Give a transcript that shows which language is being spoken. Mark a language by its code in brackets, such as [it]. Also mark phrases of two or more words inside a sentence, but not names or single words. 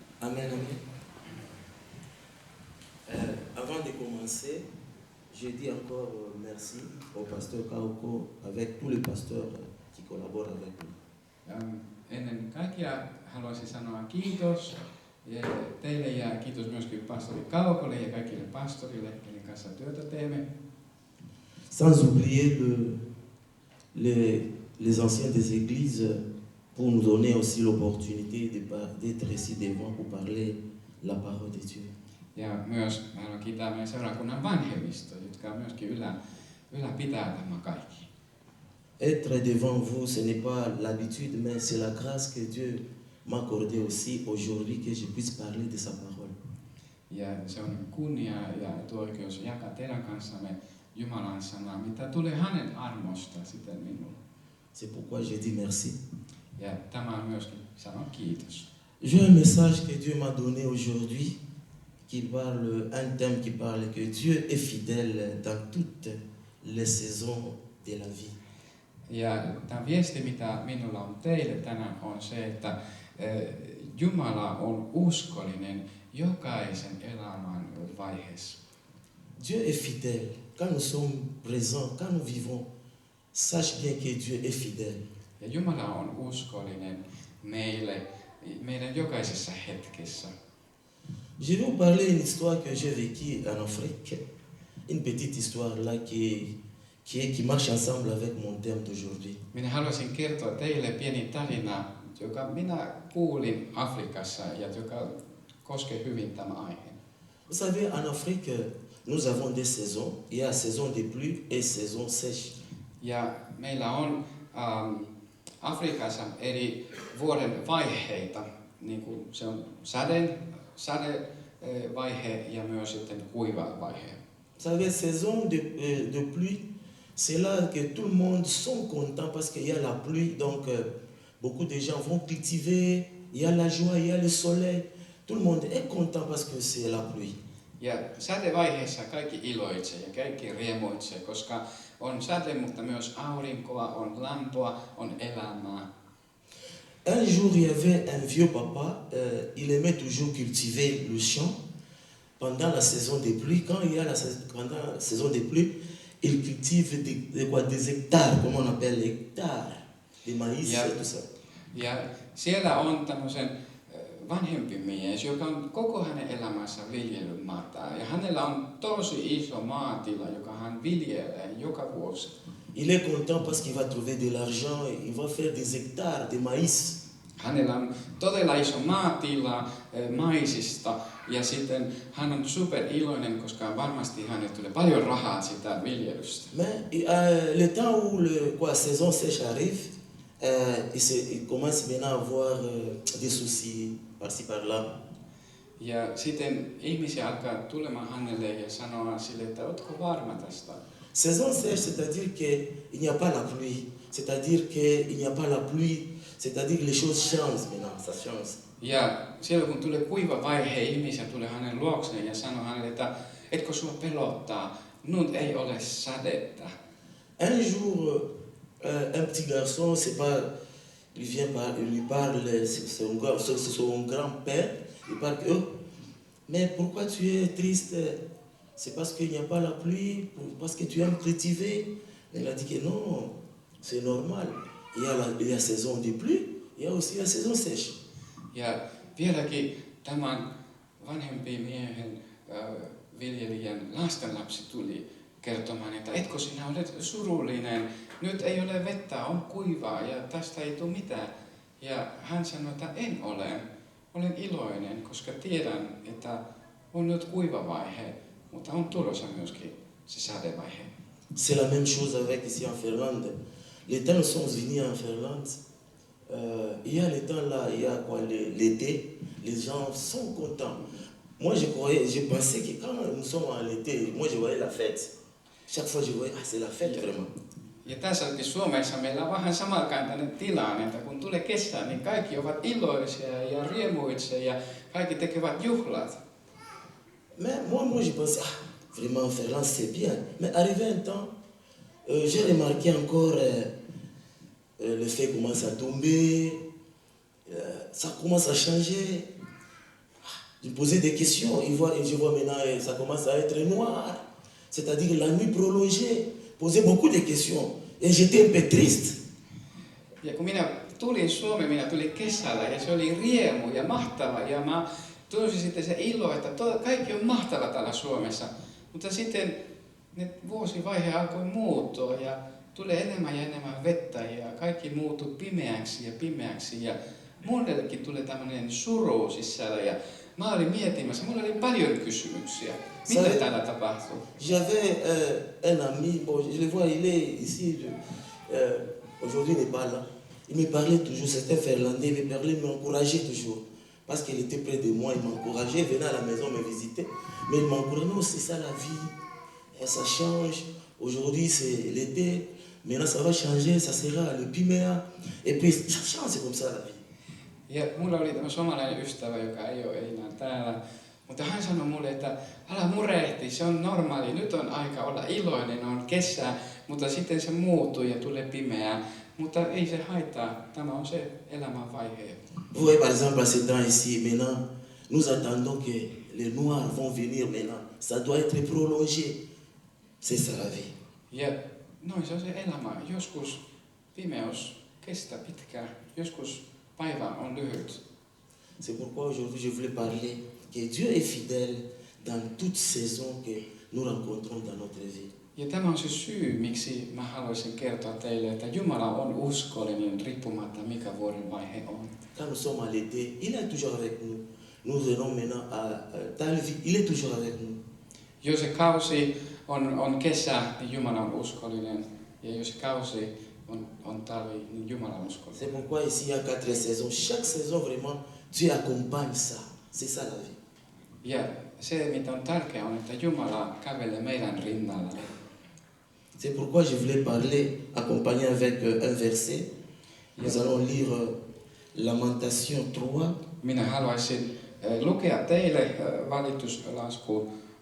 [fr] Amen, amen. Avant de commencer, je dis encore merci au pasteur Kauko avec tous les pasteurs qui collaborent avec nous. [fi] Ennen kaikkea haluaisin sanoa kiitos teille ja kiitos myöskin pastori Kaukolle ja kaikille pastorille, joiden kanssa työtä teemme. [fr] Sans oublier les anciens des églises pour nous donner aussi l'opportunité d'être ici devant pour parler la parole de Dieu. [fi] Ja myös mä haluan kiittää meidän seurakunnan vanhemmistoa, jotka myöskin ylläpitää tämän kaikki. [fr] Être devant vous, ce n'est pas l'habitude, mais c'est la grâce que Dieu m'a accordée aussi aujourd'hui que je puisse parler de sa parole. [fi] Ja se on kunnia ja etuoikeus jakaa teidän kanssanne Jumalan sanaa, mitä tulee hänen armosta sitten minulle. [fr] C'est pourquoi je dis merci. [fi] Ja tämä on myöskin sanon kiitos. [fr] J'ai un message que Dieu m'a donné aujourd'hui qui parle, un thème qui parle que Dieu est fidèle dans toutes les saisons de la vie. [fi] Ja tämä viesti, mitä minulla on teille tänään, on se, että Jumala on uskollinen jokaisen elämän vaiheessa. [fr] Dieu est fidèle. Quand nous sommes présents, quand nous vivons, sache bien que Dieu est fidèle. [fi] Ja Jumala on uskollinen meidän jokaisessa hetkessä. [fr] Je vais vous parler une histoire que j'ai vécue en Afrique. Une petite histoire là qui marche ensemble avec mon thème d'aujourd'hui. [fi] Minä haluaisin kertoa teille pieni tarina, joka minä kuulin Afrikassa ja joka koskee hyvin tämä aihe. [fr] Vous savez, en Afrique, nous avons des saisons. Il y a saison de pluie et saison sèche. [fi] Ja meillä on Afrikassa eri vuoden vaiheita, niin kuin se on sadevaihe ja myös sitten kuiva vaihe. [fr] Vous savez, saison de pluie, c'est là que tout le monde sont contents parce qu'il y a la pluie, donc beaucoup de gens vont cultiver, il y a la joie, il y a le soleil, tout le monde est content parce que c'est la pluie. [fi] Ja sadevaiheessa kaikki iloitsee ja kaikki riemuitsee, koska on sade, mutta myös aurinkoa, on lämpöä, on elämää. [fr] Un jour, il y avait un vieux papa, il aimait toujours cultiver le champ pendant la saison des pluies. Quand il y a pendant la saison des pluies, il cultive des hectares, comment on appelle les hectares, de maïs et tout ça. [fi] Ja siellä on tämmöisen vanhempi mies, joka on koko hänen elämänsä viljellyt maata. Ja hänellä on tosi iso maatila, joka hän viljelee joka vuosi. [fr] Il est content parce qu'il va trouver de l'argent, il va faire des hectares de maïs. [fi] Hänellä on todella iso maatila maisista ja sitten hän on super iloinen, koska varmasti hänelle tulee paljon rahaa sitä viljelystä. [fr] Mais le temps où la saison sèche arrive, il commence maintenant à avoir des soucis par-ci par-là. [fi] Ja sitten ihmisiä alkaa tulemaan hänelle ja sanoa sille, että ootko varma tästä? [fr] Saison sèche, c'est-à-dire qu'il n'y a pas la pluie. C'est-à-dire qu'il n'y a pas la pluie. C'est-à-dire que les choses changent maintenant, ça change. [fi] Ja silloin kun tulee kuiva vaihe, ihmisiä tulee hänen luokseen ja sanoo hänelle, että etkö sua pelottaa, nyt ei ole sadetta. [fr] Un jour, un petit garçon, c'est pas, il lui parle, c'est son grand-père, il parle que, mais pourquoi tu es triste? C'est parce qu'il n'y a pas la pluie, parce que tu aimes cultiver. Il a dit que non, c'est normal. Il y a saison de pluie, il y a aussi la saison sèche. [fi] Ja vieläkin tämän vanhempi miehen viljelijän lastenlapsi tuli kertomaan, että etkö sinä olet surullinen, nyt ei ole vettä, on kuivaa ja tästä ei tule mitään. Ja hän sanoi, että en ole, olen iloinen, koska tiedän, että on nyt kuiva vaihe, mutta on tulossa myöskin se sadevaihe. [fr] C'est la même chose avec ici en Finlande. Les temps sont venus en Finlande. Il y a les temps là, il y a quoi, l'été, les gens sont contents. Moi je pensais que quand nous sommes en été, moi je voyais la fête. Chaque fois je voyais, c'est la fête vraiment. [fi] Ja tässäkin Suomessa meillä on vähän samankaltainen tilanne, että kun tulee kesä, niin kaikki ovat iloisia ja riemuitsee ja kaikki tekevät juhlat. [fr] Mais moi je pensais, vraiment en Finlande c'est bien. Mais arrivé un temps, j'ai remarqué encore le fait commence à tomber, ça commence à changer. Je me posais des questions, et je vois maintenant, ça commence à être noir. C'est-à-dire la nuit prolongée. Posais beaucoup de questions. Et j'étais un peu triste. [fi] Ja kun minä tulin Suomeen, minä tulin kesällä ja se oli riemu ja mahtava. Ja mä tunsin sitten se ilo, että kaikki on mahtava täällä Suomessa. Mutta sitten vuosivaihe alkoi muuttua ja tulee enemmän ja enemmän vettä ja kaikki muuttui pimeäksi. Ja monellekin tuli tämmöinen suru sisällä ja mä olin miettimässä, mulla oli paljon kysymyksiä. Mitä täällä tapahtuu? [fr] J'avais un ami, bon, je le vois, il est ici, aujourd'hui il n'est pas là. Il me parlait toujours, c'était finlandais, il m'encourageait toujours. Parce qu'il était près de moi, il m'encourageait, il venait à la maison me visiter. Mais il m'encourageait, non, c'est ça la vie, et ça change. Aujourd'hui c'est l'été, maintenant ça va changer, ça sera le piméa. Et puis ça change, c'est comme ça la vie. [fi] Ja mulla oli tämä somalainen ystävä, joka ei ole enää täällä. Mutta hän sanoi mulle, että älä murehti, se on normaali, nyt on aika olla iloinen, on kesä, mutta sitten se muuttuu ja tulee pimeää. Mutta ei se haittaa, tämä on se elämän vaihe. [fr] Vous voyez par exemple à ce temps ici, maintenant, nous attendons que les noirs vont venir maintenant. Ça doit être prolongé. C'est ça la vie. [fi] Ja noin se on se elämä. Joskus pimeys kestää pitkään, joskus päivä on lyhyt. [fr] C'est pourquoi aujourd'hui je voulais parler que Dieu est fidèle dans toute saison que nous rencontrons dans notre vie. [fi] Ja tämä on se syy, miksi mä haluaisin kertoa teille, että Jumala on uskollinen riippumatta mikä vuoden vaihe on. [fr] Quand nous sommes à l'été, il est toujours avec nous. Nous venons maintenant à Talvi, il est toujours avec nous. [fi] Jos se kausi on kesä, niin Jumala on uskollinen. Ja jos se kausi on talvi, niin Jumala on uskollinen. [fr] C'est pourquoi ici il y a 4 saisons. Chaque saison vraiment, Dieu accompagne ça. C'est ça la vie. [fi] Ja se, mitä on tärkeää, on, että Jumala kävelee meidän rinnalla. [fr] C'est pourquoi je voulais parler, accompagné avec un verset. Nous allons lire Lamentation 3. [fi] Minä haluaisin lukea teille valituslasku